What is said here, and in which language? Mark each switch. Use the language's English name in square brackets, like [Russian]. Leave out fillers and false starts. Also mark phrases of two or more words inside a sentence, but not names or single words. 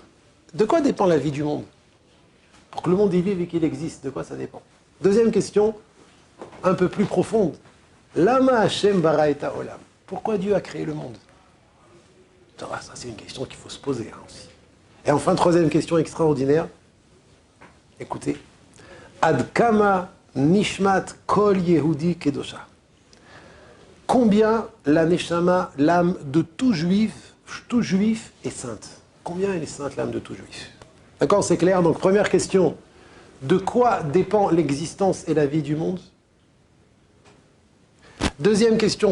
[French] De quoi dépend la vie du monde? Pour que le monde y vive et qu'il existe, de quoi ça dépend? Deuxième question, un peu plus profonde. [Hebrew] למה ה' ברא את עולם. [French] Pourquoi Dieu a créé le monde? Ça c'est une question qu'il faut se poser aussi. Et enfin, troisième question extraordinaire. Écoutez. [Hebrew] עד כמה נשמת כל יהודי קדושה. [French] Combien la neshama, l'âme de tout juif est sainte? Combien elle est sainte, l'âme de tout juif? D'accord, c'est clair? Donc, première question. De quoi dépend l'existence et la vie du monde? Deuxième question.